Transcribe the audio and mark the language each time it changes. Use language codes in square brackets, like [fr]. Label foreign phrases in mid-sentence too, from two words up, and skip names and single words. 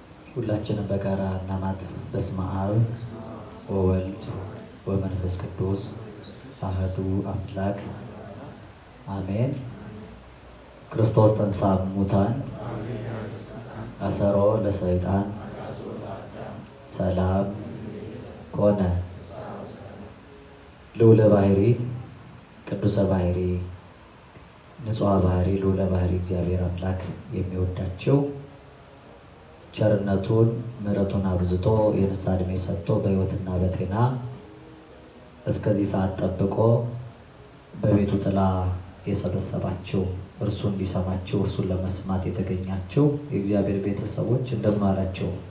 [am] ሁላችንም በጋራ እናማት። [gez] በስመ አብ ወወልድ ወመንፈስ ቅዱስ አሐዱ አምላክ አሜን። ክርስቶስ ተንሥአ እሙታን አሰሮ ለሰይጣን ሰላም ኮነ። ልዑለ ባሕሪ ቅዱሰ ባሕሪ ንጹሐ ባሕሪ ልዑለ ባሕሪ [am] እግዚአብሔር አምላክ የሚወዳቸው ቸርነቱን ምሕረቱን አብዝቶ የንስሐ ዕድሜ ሰጥቶ በሕይወትና በጤና እስከዚህ ሰዓት ጠብቆ በቤቱ ጥላ የሰበሰባቸው እርሱን ሊሰማቸው እርሱን ለመስማት የተገኛቸው የእግዚአብሔር ቤተሰቦች እንደምን አላቸው?